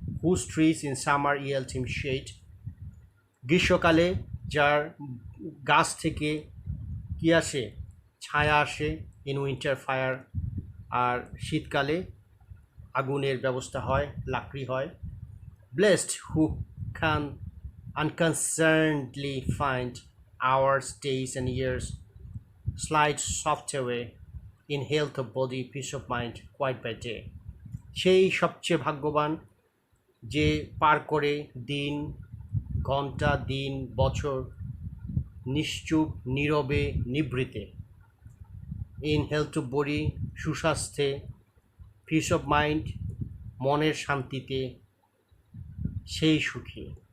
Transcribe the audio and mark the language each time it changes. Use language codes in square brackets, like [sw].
[en] whose trees in summer yield him shade, [bn] গ্রীষ্মকালে যার গাছ থেকে কি আসে, ছায়া আসে। [en] in winter fire, [bn] আর শীতকালে আগুনের ব্যবস্থা হয়, লাকড়ি হয়। [en] Blessed who can unconcernedly find hours, days and years slide soft away in health of body, peace of mind, quiet by day। [bn] সেই সবচেয়ে ভাগ্যবান যে পার করে দিন, ঘন্টা, দিন, বছর নিশ্চুপ, নীরবে, নিভৃতে। [en] in health of body, সুস্বাস্থ্যে, peace of mind, [bn] মনের শান্তিতে সেই সুখী।